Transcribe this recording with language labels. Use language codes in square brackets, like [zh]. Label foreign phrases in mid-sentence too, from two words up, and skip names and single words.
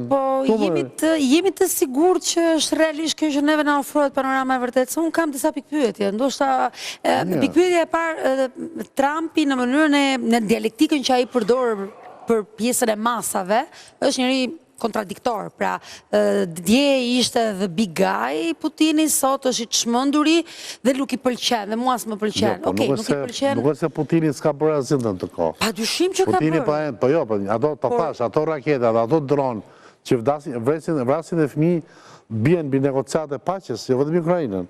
[sq] Po jemi të sigurt që është realisht kjo që neve na ofrohet panorama e vërtetë. Se unë kam disa pikpyetje. Ndoshta pikpyetja e parë, Trumpi në mënyrën në dialektikën që ai përdor për pjesën e masave, është njëri kontradiktor, pra dje ishte [en] the big guy [sq] Putini, sot është i çmenduri dhe nuk i pëlqen, dhe mua s'më pëlqen. Okej, nuk i pëlqen. Nuk është se Putini s'ka bërë asgjë në të kohë. Padyshim që ka bërë. Po jo, ato të thash, ato raketat, ato dron që vrasin e fëmijë bien mbi negociate paqes, jo vetëm Ukrainën.